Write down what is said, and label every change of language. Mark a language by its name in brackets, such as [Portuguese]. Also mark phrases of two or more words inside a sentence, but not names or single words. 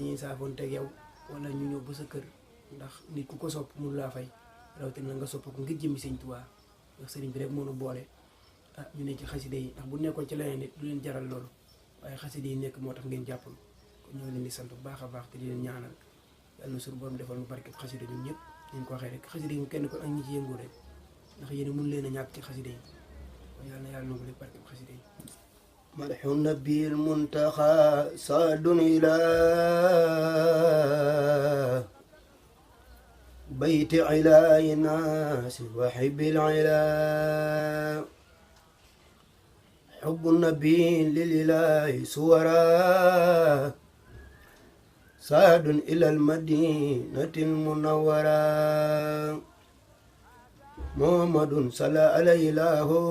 [Wolof] dañuy saafoon teg yow wala ñu ñëw ba sa kër ndax nit ku ko sopp mënu laa fay rawatina nga sopp ko ngir jëmmi Sëñ Tuubaa ndax sëriñ bi rek moo nu boole ñu ne ci xasida yi ndax bu nekkoon ci leneen nit du leen jaral loolu waaye xasida yi nekk moo tax ngeen jàppal kon ñoo leen di sant bu baax a baax te di leen ñaanal yàlla na suñu borom defal nu barke xasida ñun ñëpp ñu ko waxee rek xasida yi mu kenn ko ak ñi ci yëngu rek ndax yéen mun leen a ñàkk ci xasida yi kon yàlla na yàlla nangu lépp barke xasida yi [Arabic] مدح النبي المنتقى صاد إلى بيت علاء الناس وحب العلا حب النبي للإله سورا صاد إلى المدينة المنورة محمد صلى عليه الله